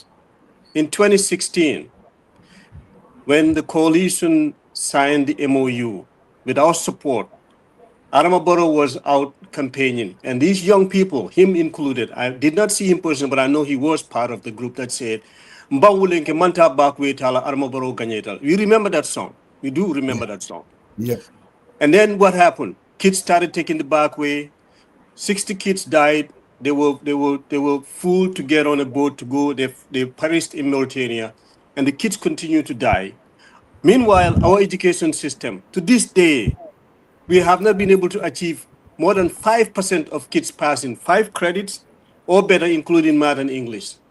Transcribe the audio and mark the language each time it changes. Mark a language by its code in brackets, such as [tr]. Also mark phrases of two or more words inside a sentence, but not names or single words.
[en] In 2016, when the coalition signed the MOU with our support, Adama Barrow was out campaigning. And these young people, him included, I did not see him personally, but I know he was part of the group that said, [man] Mbawulenke manta bakwe tala Adama Barrow ganyetal. [en] We remember that song. We do remember that song. Yeah. And then what happened? Kids started taking the back way. 60 kids died. They were fooled to get on a boat to go. They perished in Mauritania, and the kids continue to die. Meanwhile, our education system, to this day, we have not been able to achieve more than 5% of kids passing 5 credits or better, including math and English.